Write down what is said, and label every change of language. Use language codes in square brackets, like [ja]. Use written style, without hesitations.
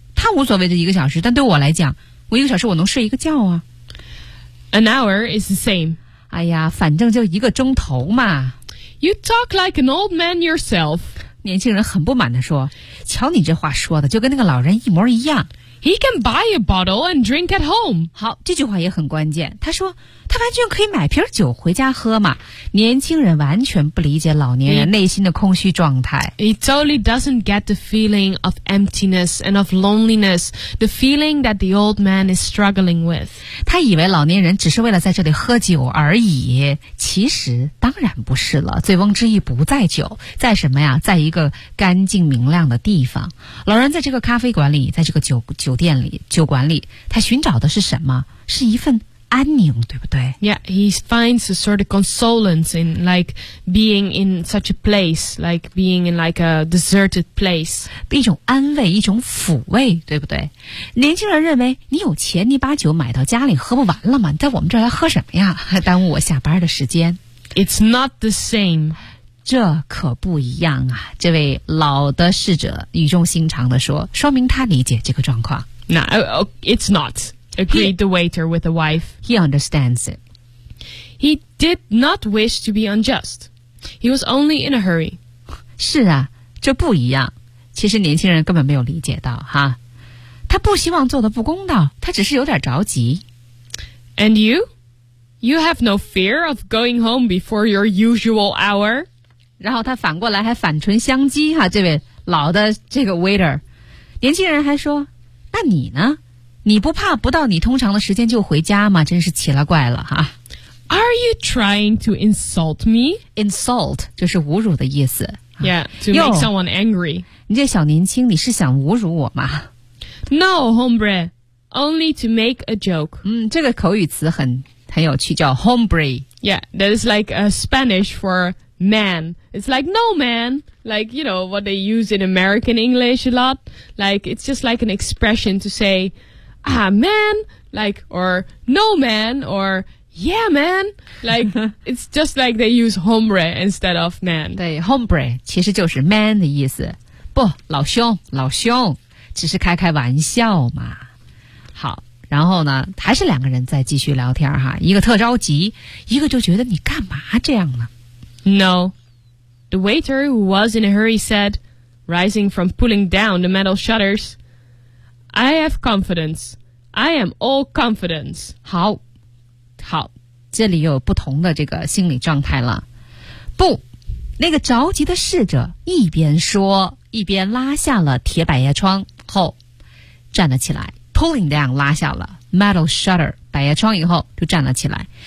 [zh] 他无所谓这一个小时，但对我来讲，我一个小时我能睡一个觉啊。 [en] An hour is the same. [zh] 哎呀，反正就一个钟头嘛。 [en] You talk like an old man yourself. [zh] 年轻人很不满地说，瞧你这话说的就跟那个老人一模一样。 [en] He can buy a bottle and drink at home. [zh] 好，这句话也很关键。他说，他完全可以买瓶酒回家喝嘛。年轻人完全不理解老年人内心的空虚状态。 [en] He totally doesn't get the feeling of emptiness and of loneliness, the feeling that the old man is struggling with. [zh] 他以为老年人只是为了在这里喝酒而已，其实当然不是了。醉翁之意不在酒，在什么呀？在一个干净明亮的地方。老人在这个咖啡馆里，在这个酒店里，酒馆里，他寻找的是什么？是一份安宁，对不对？ [en] Yeah, he finds a sort of consolence in like being in such a place, like being in like a deserted place. [zh] 一种安慰，一种抚慰，对不对？年轻人认为你有钱，你把酒买到家里喝不完了吗？你在我们这儿来喝什么呀？还耽误我下班的时间。 [en] It's not the same. [zh] 这可不一样啊，这位老的侍者语重心长地说，说明他理解这个状况。 [en] No, it's not, agreed the waiter with the wife. He understands it. He did not wish to be unjust. He was only in a hurry. [zh] 是啊，这不一样。其实年轻人根本没有理解到哈，他不希望做得不公道，他只是有点着急。 [en] And you? You have no fear of going home before your usual hour? [zh] 然后他反过来还反唇相讥哈，这位老的这个 waiter， 年轻人还说，那你呢？你不怕不到你通常的时间就回家吗？真是奇了怪了哈。 [en] Are you trying to insult me? [zh] Insult 就是侮辱的意思。 [en] Yeah, to make someone angry. [zh] 你这小年轻，你是想侮辱我吗 [en] ？No, hombre, only to make a joke. [zh] 这个口语词很有趣，叫 hombre。 [en] Yeah, that is like a Spanish for. Man, it's like no man, like you know what they use in American English a lot. Like it's just like an expression to say, ah man, like or no man or yeah man. Like it's just like they use hombre instead of man. [zh] 对 ，hombre 其实就是 man 的意思。不，老兄，老兄，只是开开玩笑嘛。好。然后呢还是两个人在继续聊天哈，一个特着急，一个就觉得你干嘛这样呢？ [en] No. The waiter, who was in a hurry, said, rising from pulling down the metal shutters, I have confidence. I am all confidence. [zh] 好，好，这里有不同的这个心理状态了。不，那个着急的侍者一边说，一边拉下了铁百叶窗后，站了起来 , [en] pulling down, [zh] 拉下了 metal shutter, 百叶窗以后就站了起来。